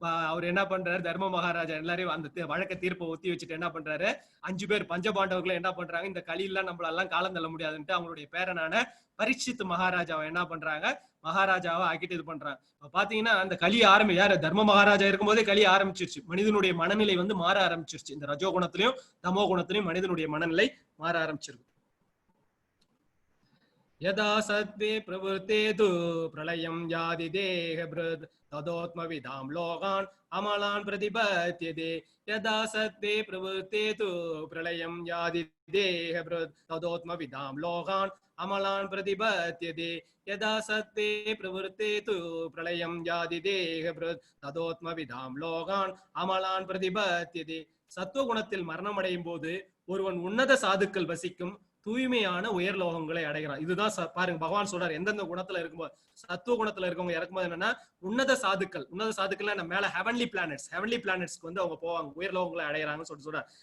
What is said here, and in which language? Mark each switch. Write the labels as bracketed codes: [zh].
[ta] அவர் என்ன பண்றாரு, தர்ம மகாராஜா எல்லாரையும் அந்த வழக்க தீர்ப்பை ஒத்தி வச்சுட்டு என்ன பண்றாரு, 5 பேர் பஞ்சபாண்டவர்கள் என்ன பண்றாங்க, இந்த களியெல்லாம் நம்மளெல்லாம் காலம் தள்ள முடியாதுன்ட்டு அவங்களுடைய பேரனான பரீட்சித் மகாராஜாவை என்ன பண்றாங்க, மகாராஜாவை ஆக்கிட்டு இது பண்றாங்க. பாத்தீங்கன்னா அந்த களி யாரு தர்ம மகாராஜா இருக்கும் போதே களி ஆரம்பிச்சிருச்சு. மனிதனுடைய மனநிலை வந்து மாற ஆரம்பிச்சிருச்சு. இந்த ரஜோ குணத்திலையும் தமோ குணத்திலையும் மனிதனுடைய மனநிலை மாற ஆரம்பிச்சிருக்கு. [sa] यदा सत्त्वे प्रवृत्तेतु प्रलयं यादि देहभृत् तदोत्मविदां लोकान् अमलान् प्रतिपद्यते। यदा सत्त्वे प्रवृत्तेतु प्रलयं यादि देहभृत् तदोत्मविदां लोकान् अमलान् प्रतिपद्यते। यदा सत्त्वे प्रवृत्तेतु प्रलयं यादि देहभृत् तदोत्मविदां लोकान् अमलान् प्रतिपद्यते। [ta] சத்துவகுணத்தில் மரணம் அடையும் போது ஒருவன் உன்னத சாதுக்கள் வசிக்கும் தூய்மையான உயர் லோகங்களை அடைகிறான். இதுதான் பாருங்க பகவான் சொல்றாரு, எந்தெந்த குணத்துல இருக்கும்போது, சத்துவ குணத்துல இருக்கவங்க இறக்கும்போது என்னன்னா உன்னத சாதுக்கள் மேல [en] heavenly பிளானட்ஸ்க்கு [ta] வந்து அவங்க போவாங்க, உயர் லோகங்களை அடைகிறாங்கன்னு சொல்றாரு.